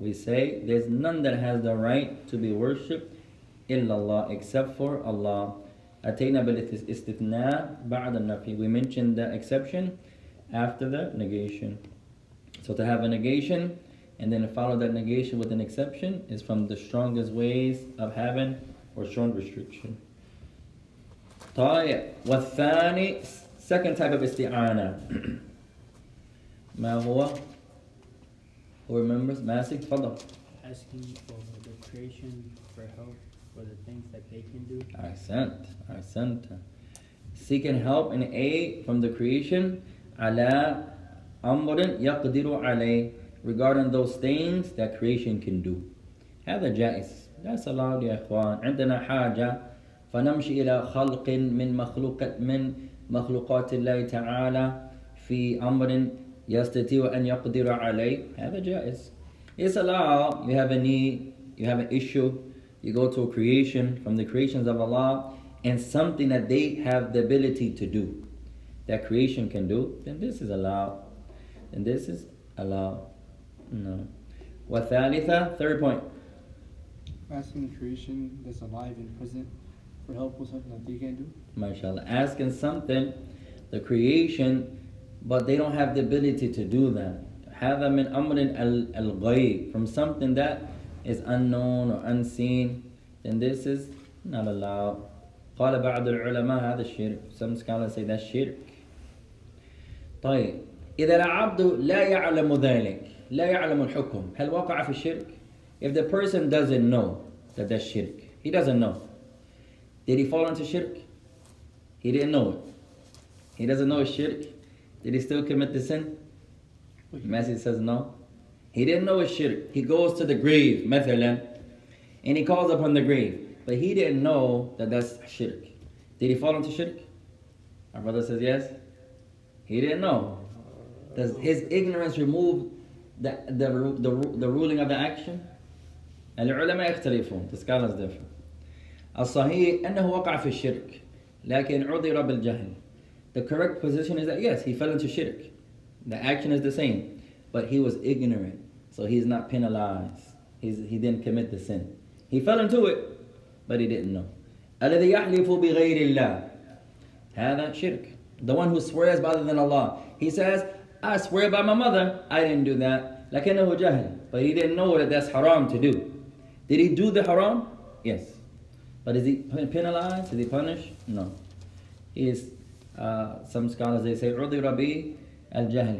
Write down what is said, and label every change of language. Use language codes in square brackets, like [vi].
[en] We say there's none that has the right to be worshipped [ar] إلا الله, [en] except for Allah. [ar] أتينا بالاستثناء بعد النفي. [en] We mentioned the exception after the negation. So to have a negation and then follow that negation with an exception is from the strongest ways of having or showing restriction. [ar] طيب, والثاني, [en] second type of isti'ana. [ar] ما هو? [en] Who remembers? [ar] Masik, تفضل. [en] Asking for the creation for help for the things that they can do. [ar] أحسنت. [en] Seeking help and aid from the creation [ar] على أمر يقدر عليه, [en] regarding those things that creation can do. [ar] هذا جائز. [en] That's allowed [ar] يا إخوان. عندنا حاجة فنمشي إلى خلق من مخلوقات الله تعالى في أمر يستطيع أن يقدر عليه. هذا جائز. [en] It's allowed. You have a need, you have an issue, you go to a creation from the creations of Allah, and something that they have the ability to do, that creation can do, then this is allowed. And this is allowed. No. [ar] وثالثة, [en] third point. Asking the creation that's alive and present for help with something that they can't do. MashaAllah. Asking something, the creation, but they don't have the ability to do that. [ar] هذا من أمر الغيب, [en] from something that is unknown or unseen, then this is not allowed. [ar] قال بعض العلماء هذا الشرك. [en] Some scholars say that's shirk. [ar] طيب, إذا العبد لا يعلم ذلك, لا يعلم الحكم, هل وقع في الشرك? [en] If the person doesn't know that that's shirk, he doesn't know. Did he fall into shirk? He didn't know it. He doesn't know it's shirk. Did he still commit the sin? Messi says no. He didn't know it's shirk. He goes to the grave, مثلا, and he calls upon the grave. But he didn't know that that's shirk. Did he fall into shirk? Our brother says yes. He didn't know. Does his ignorance remove the ruling of the action? [ar] العلماء يختلفون. [en] The scholars differ. [ar] الصحيح أنه وقع في الشرك لكن عذر بالجهل. [en] The correct position is that yes, he fell into shirk. The action is the same, but he was ignorant, so he's not penalized. He didn't commit the sin. He fell into it, but he didn't know. [ar] الذي يحلف بغير الله هذا شرك. [en] The one who swears by other than Allah. He says, I swear by my mother, I didn't do that. [ar] لكنه جهل. [en] But he didn't know that that's haram to do. Did he do the haram? Yes. But is he penalized? Is he punished? No. He is, some scholars, they say, [ar] عُذِرَ بِي الْجَهْل.